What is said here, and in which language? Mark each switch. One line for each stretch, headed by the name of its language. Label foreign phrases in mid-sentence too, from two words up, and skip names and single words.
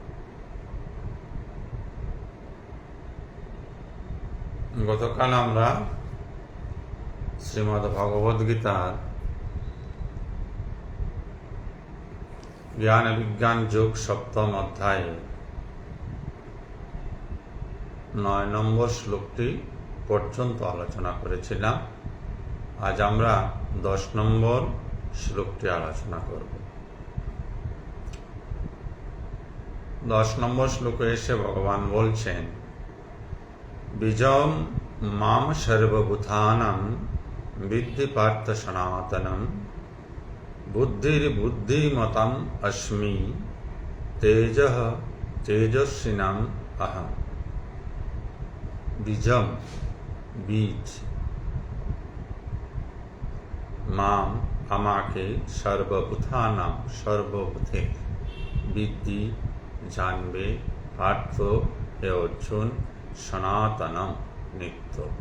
Bangla: গতকাল আমরা শ্রীমদ্ ভগবদ গীতার জ্ঞান বিজ্ঞান যুগ সপ্তম অধ্যায়ে 9 নম্বর শ্লোকটি পর্যন্ত আলোচনা করেছিলাম। আজ আমরা 10 নম্বর শ্লোকটি আলোচনা করব। 10 নম্বর শ্লোকে এসে ভগবান বলছেন,
Sanskrit: বীজম মাম সর্বভূতানাং বিদ্ধি পার্থ সনাতনম বুদ্ধির বুদ্ধিমতম অস্মি তেজঃ তেজস্বিনাম অহম।
Bangla: বীজম বীজ, মাম আমাকে, সর্বভূতানাম সর্বভূতে, বিদ্ধি জানবে, পার্থ হে অর্জুন, সনাতনম নিত্য।